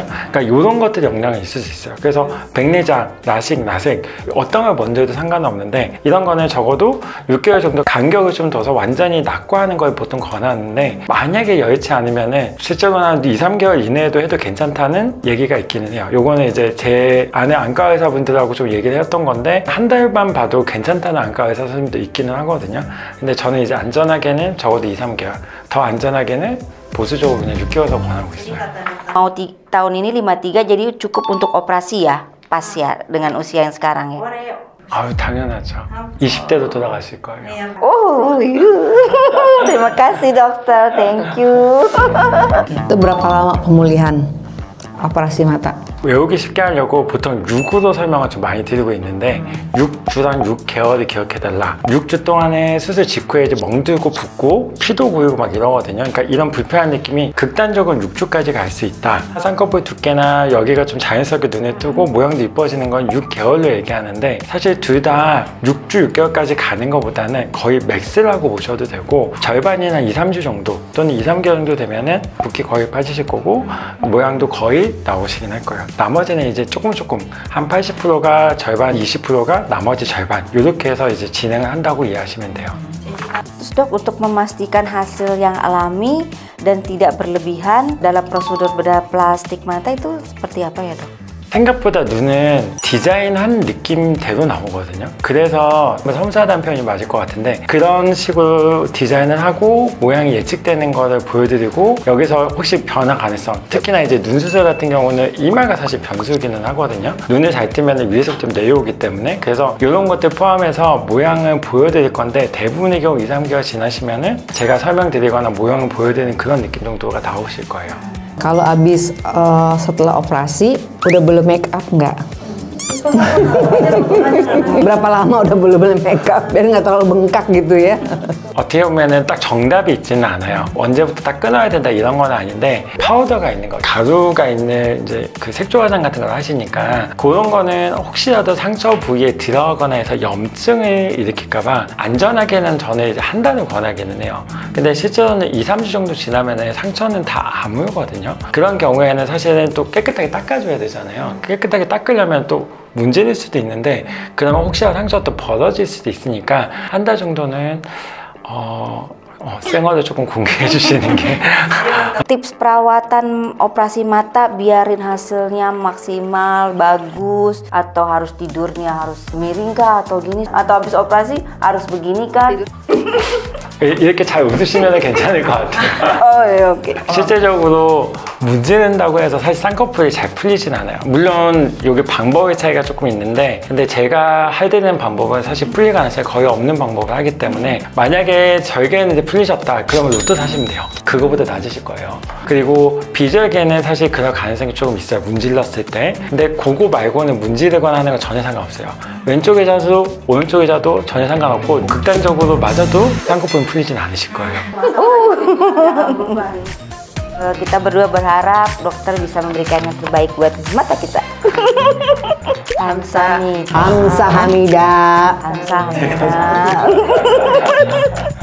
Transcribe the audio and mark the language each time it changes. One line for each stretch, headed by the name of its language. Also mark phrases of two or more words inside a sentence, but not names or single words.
Korean: 그러니까 이런 것들이 영향이 있을 수 있어요. 그래서 백내장, 라식, 라섹 어떤 걸 먼저 해도 상관은 없는데, 이런 거는 적어도 6개월 정도 간격을 좀 둬서 완전히 낙과하는 걸 보통 권하는데, 만약에 여의치 않으면은 실제로는 한 2-3개월 이내에도 해도 괜찮다는 얘기가 있기는 해요. 요거는 이제 제 아내 안과 의사분들하고 좀 얘기를 했던 건데, 한 달만 봐도 괜찮다는 안과 의사 선생님도 있기는 하거든요. 근데 저는 이제 안전하게는 적어도 2-3개월, 더 안전하게는 보수적으로 그냥 6개월 더 권하고 있어요.
Indonesian: Mau tahun ini 53 jadi cukup untuk operasi ya? Pas ya dengan usia yang sekarang ya?
Korean: 아유, 당연하죠. 20대도 돌아가실 거예요.
Indonesian: Oh, terima kasih dokter,
English: thank you.
Indonesian: Itu berapa lama pemulihan operasi mata?
Korean: 외우기 쉽게 하려고 보통 6으로 설명을 좀 많이 드리고 있는데 6주랑 6개월을 기억해달라. 6주 동안에 수술 직후에 이제 멍들고 붓고 피도 고이고 막 이러거든요. 그러니까 이런 불편한 느낌이 극단적으로 6주까지 갈 수 있다. 쌍꺼풀 두께나 여기가 좀 자연스럽게 눈에 뜨고 모양도 이뻐지는 건 6개월로 얘기하는데 사실 둘 다 6주, 6개월까지 가는 것보다는 거의 맥스라고 보셔도 되고 절반이나 2, 3주 정도 또는 2, 3개월 정도 되면은 붓기 거의 빠지실 거고 모양도 거의 나오시긴 할 거예요. 나머지는 이제 조금 한 80%가 절반, 20%가 나머지 절반 이렇게 해서 이제 진행을 한다고 이해하시면 돼요.
Indonesian: Terus dok, untuk memastikan hasil yang alami dan tidak berlebihan dalam prosedur bedah plastik mata itu seperti apa ya dok?
Korean: 생각보다 눈은 디자인한 느낌대로 나오거든요. 그래서 섬세하다는 표현이 맞을 것 같은데 그런 식으로 디자인을 하고 모양이 예측되는 거를 보여드리고 여기서 혹시 변화 가능성, 특히나 이제 눈 수술 같은 경우는 이마가 사실 변수기는 하거든요. 눈을 잘 뜨면 위에서부터 좀 내려오기 때문에 그래서 이런 것들 포함해서 모양을 보여드릴 건데 대부분의 경우 2, 3개월 지나시면은 제가 설명드리거나 모양을 보여드리는 그런 느낌 정도가 나오실 거예요.
Indonesian: Kalau abis setelah operasi udah boleh make up nggak? Berapa lama udah boleh make up biar nggak terlalu bengkak gitu ya?
Korean: 어떻게 보면은 딱 정답이 있지는 않아요. 언제부터 딱 끊어야 된다 이런 건 아닌데 파우더가 있는 거, 가루가 있는 이제 그 색조 화장 같은 걸 하시니까 그런 거는 혹시라도 상처 부위에 들어가거나 해서 염증을 일으킬까봐 안전하게는 저는 이제 한다는 권하기는 해요. 근데 실제로는 2, 3주 정도 지나면은 상처는 다 아물거든요. 그런 경우에는 사실은 또 깨끗하게 닦아줘야 되잖아요. 깨끗하게 닦으려면 또 문제일 수도 있는데 그러면 혹시라도 상처가 또 벌어질 수도 있으니까 한 달 정도는 생얼을 조금 공개해 주시는 게
Indonesian: Tips perawatan operasi mata biarin hasilnya maksimal, bagus, atau harus tidurnya harus miring kah atau gini, atau habis operasi harus begini kah?
Korean: 이렇게 잘 웃으시면 괜찮을 것 같아요. 예, 오케이. 실제적으로 문지른다고 해서 사실 쌍꺼풀이 잘 풀리진 않아요. 물론 이게 방법의 차이가 조금 있는데 근데 제가 해드리는 방법은 사실 풀릴 가능성이 거의 없는 방법을 하기 때문에 만약에 절개는 이제 풀리셨다 그러면 로또 사시면 돼요. 그거보다 낮으실 거예요. 그리고 비절개는 사실 그럴 가능성이 조금 있어요. 문질렀을 때. 근데 그거 말고는 문지르거나 하는 건 전혀 상관없어요. 왼쪽에 자도 오른쪽에 자도 전혀 상관없고 극단적으로 맞아도 쌍꺼풀은 풀리진 않으실 거예요.
Indonesian: Kita berdua berharap dokter bisa memberikan yang terbaik buat mata kita. Hamsa Hamida.